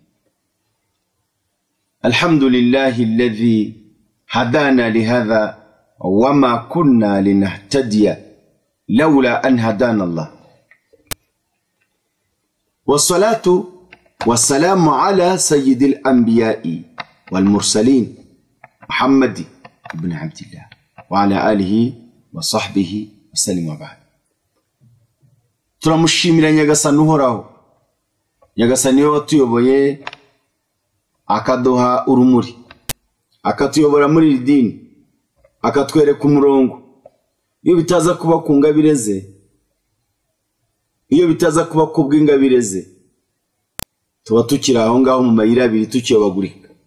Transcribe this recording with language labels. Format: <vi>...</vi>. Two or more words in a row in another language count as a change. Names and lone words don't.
<ar>الحمد لله الذي هدانا لهذا وما كنا لنهتدي لولا أن هدانا الله. والصلاة والسلام على سيد الأنبياء والمرسلين محمد بن عبد الله وعلى آله وصحبه وسلم وبعد.</ar> <rw>turamushimira nyagasani uhoraho, nyagasani watuyoboye akaduha urumuri, akatuyobora muri iri dini, akatwereka umurongo. Iyo bitaza kuba ku ngabire ze, iyo bitaza kuba ku bw'ingabire ze, tuba tukiri aho ngaho mu mayira abiri tukiyobagurika.</rw>